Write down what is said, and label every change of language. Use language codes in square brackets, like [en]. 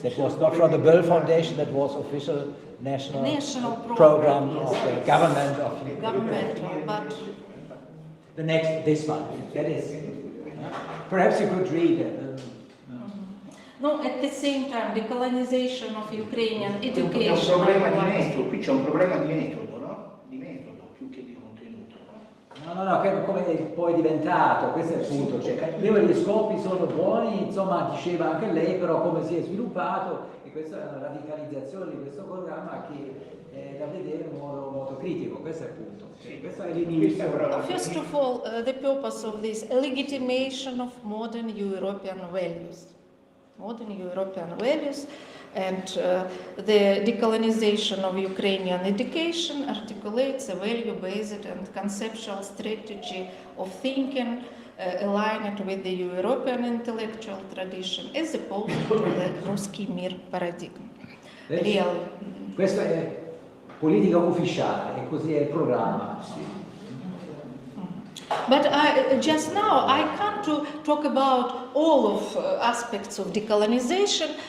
[en] That was not from the Böll Foundation, that was official national program yes. of the government of governmental, but this one. That is. Perhaps you could read it. No, at the same time, the colonization of Ukrainian education. [it] È un problema di metodo, qui c'è un problema di metodo, no? Di metodo più che di contenuto. No, che come poi è diventato, questo è il punto, cioè, gli scopi sono buoni, insomma diceva anche lei, però come si è sviluppato, e questa è una radicalizzazione di questo programma che è da vedere in modo molto critico, questo è il punto. Questo è l'inizio. [en] First of all, the purpose of this legitimation of modern European values. Modern European values and the decolonization of Ukrainian education articulates a value-based and conceptual strategy of thinking aligned with the European intellectual tradition as opposed to the Ruski Mir paradigm. Really. [it] Questa è politica ufficiale, e così è il programma. [en] But just now, I can't talk about all of aspects of decolonization.